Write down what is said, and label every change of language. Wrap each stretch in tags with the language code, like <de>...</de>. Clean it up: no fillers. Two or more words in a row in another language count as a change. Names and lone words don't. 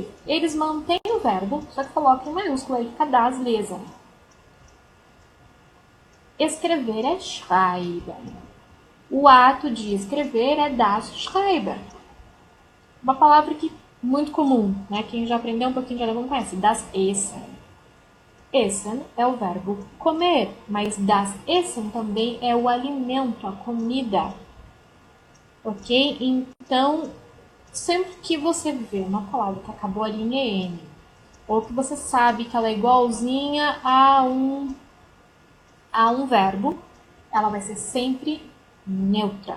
<pt>Eles mantêm o verbo, só que colocam em maiúscula aí, fica</pt> <de>das lesen.</de> <pt>Escrever é schreiben. O ato de escrever é</pt> <de>das schreiben.</de> <pt>Uma palavra que muito comum, né? Quem já aprendeu um pouquinho de alemão conhece,</pt> <de>das essen.</de> <pt>Essen é o verbo comer, mas</pt> <de>das essen</de> <pt>também é o alimento, a comida. Ok? Então, sempre que você vê uma palavra que acabou a linha N, ou que você sabe que ela é igualzinha a um verbo, ela vai ser sempre neutra.</pt>